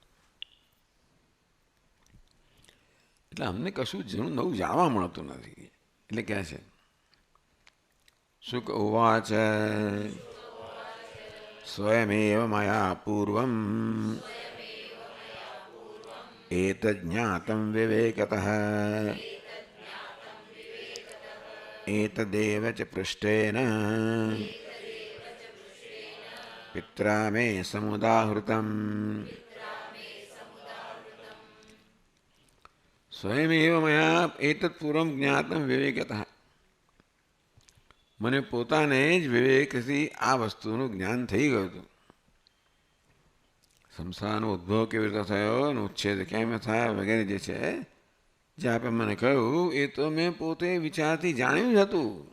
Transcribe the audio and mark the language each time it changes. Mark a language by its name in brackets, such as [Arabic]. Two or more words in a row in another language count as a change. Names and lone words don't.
[Gujarati] એટલે અમને કશું જૂનું નવું જાણવા મળતું નથી. એટલે કહે છે [Sanskrit] સુખ ઉવાચ સ્વયમેવ મયા પૂર્વમ એતજ્ જ્ઞાતં વિવેકતઃ एतदेव च पृष्ठेन पित्रा मे समुदाहृतम्. स्वयमेव मया एतत् पूर्वं ज्ञातं विवेकतः. [Gujarati] મને પોતાને જ વિવેકથી આ વસ્તુનું જ્ઞાન થઈ ગયું હતું. સંસારનો ઉદ્ભવ કેવી રીતે થયો અને ઉચ્છેદ કેમ થાય વગેરે જે છે જે આપે મને કહ્યું એ તો મેં પોતે વિચારથી જાણ્યું જ હતું.